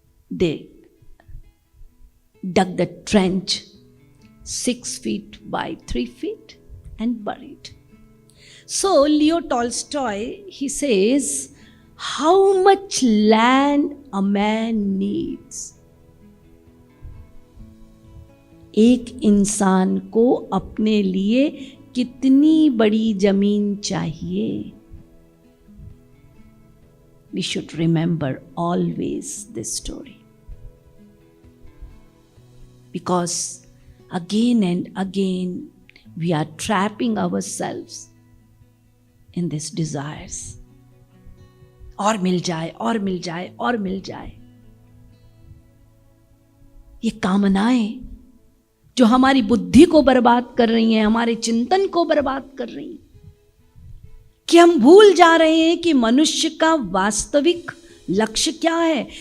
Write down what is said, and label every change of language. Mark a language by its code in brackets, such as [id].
[en] They dug the trench 6 feet by 3 feet and buried. So Leo Tolstoy, he says, how much land a man needs. [hi] एक इंसान को अपने लिए कितनी बड़ी जमीन चाहिए. [en] We should remember always this story. Because again and again, we are trapping ourselves in these desires. [hi] और मिल जाए, और मिल जाए, और मिल जाए. ये कामनाएं जो हमारी बुद्धि को बर्बाद कर रही हैं, हमारे चिंतन को बर्बाद कर रही हैं, कि हम भूल जा रहे हैं कि मनुष्य का वास्तविक लक्ष्य क्या है.